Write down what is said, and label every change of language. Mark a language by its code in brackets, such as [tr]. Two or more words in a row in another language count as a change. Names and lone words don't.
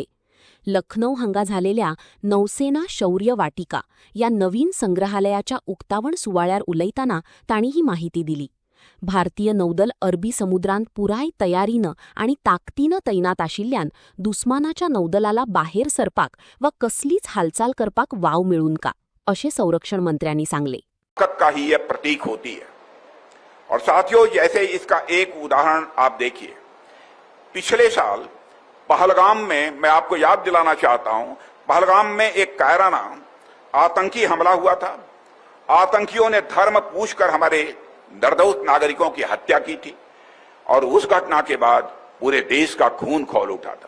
[kok] लखनौ हांगा झालेल्या नौसेना शौर्य वाटिका या नवीन संग्रहालयाच्या उक्तावण सुवाळ्यार उलयताना तांणी ही माहिती दिली. भारतीय नौदल अरबी समुद्रांत पुराय तयारीनं आणि ताकदीनं तैनात आशिल्ल्यान दुस्मानाच्या नौदलाला बाहेर सरपाक वा कसलीच हालचाल करपाक वाव मिळून का, अशें संरक्षण मंत्र्यांनी सांगले. [hi] का ही यह प्रतीक होती है. और साथियों, जैसे इसका एक उदाहरण आप देखिए, पिछले साल पहलगाम में, मैं आपको याद दिलाना चाहता हूं, पहलगाम में एक कायराना आतंकी हमला हुआ था. आतंकियों ने धर्म पूछकर हमारे निर्दोष नागरिकों की हत्या की थी और उस घटना के बाद पूरे देश का खून खौल उठा था.